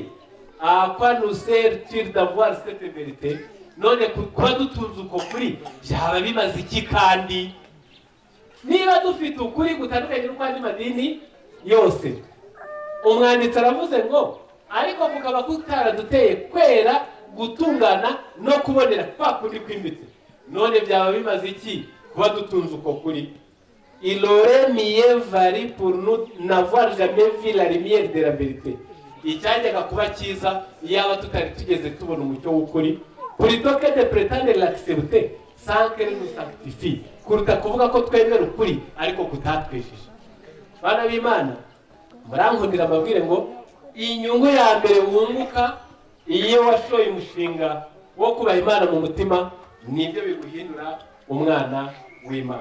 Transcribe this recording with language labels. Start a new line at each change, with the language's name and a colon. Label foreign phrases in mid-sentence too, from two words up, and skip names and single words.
French: À quoi nous sert-il d'avoir cette vérité?
Kinyarwanda: None kuba dutunze uko kuri byaba bimaze iki? Kandi niba dufite ukuri gutandukanye n'ukwandi madini yose, umwanditsi aravuze ngo ariko kukaba kutaraduteye kwera, gutungana no kubonera kwa kundi kwimbitse, none byaba bimaze iki kuba dutunze uko kuri?
French: Il aurait mieux valu pour nous n'avoir jamais vu la lumière de la vérité.
Kinyarwanda: Icyajyaga kuba cyiza yaba tutari tugeze tubona umucyo w'ukuri,
French: plutôt que de prétendre l'accepter sans qu'elle nous sanctifie,
Kinyarwanda: kuruta kuvuga ko twemera ukuri ariko kutatwesheje. Bana b'Imana, murankundira amabwire ngo inyungu ya mbere wunguka iyo washoye umushinga wo kubaha Imana mu mutima, nibyo biguhindura umwana w'Imana.